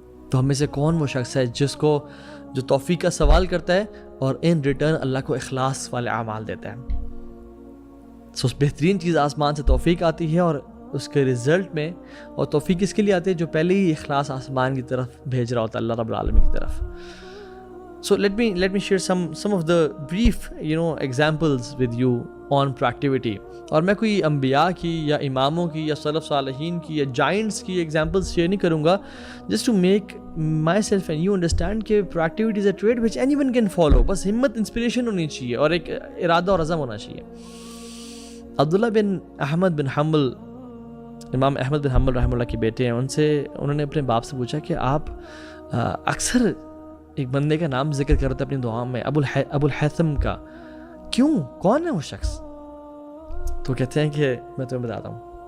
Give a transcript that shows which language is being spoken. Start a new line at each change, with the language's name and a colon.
Urdu: تو ہم میں سے کون وہ شخص ہے جس کو جو توفیق کا سوال کرتا ہے اور
English: in return
Urdu: اللہ کو اخلاص والے اعمال دیتا ہے. سو بہترین چیز آسمان سے توفیق آتی ہے، اور اس کے رزلٹ میں، اور توفیق اس کے لیے آتی ہے جو پہلے ہی اخلاص آسمان کی طرف بھیج رہا ہوتا ہے، اللہ رب العالمین کی طرف.
English: So let me share some of the brief examples with you on proactivity.
Urdu: اور میں کوئی انبیاء کی یا اماموں کی یا سلف صالحین کی یا جائنٹس کی ایگزامپلس شیئر نہیں کروں گا,
English: just to make myself and you understand
Urdu: کہ
English: proactivity is a trait which anyone can follow.
Urdu: بس ہمت انسپریشن ہونی چاہیے اور ایک ارادہ اور عزم ہونا چاہیے. عبداللہ بن احمد بن حنبل, امام احمد بن حنبل رحمہ اللہ کے بیٹے ہیں, انہوں نے اپنے باپ سے پوچھا کہ آپ اکثر ایک بندے کا نام ذکر کرتے اپنی دعا میں, ابو الحیثم کا, کیوں, کون ہے وہ شخص؟ تو کہتے ہیں کہ میں تمہیں بتاتا ہوں.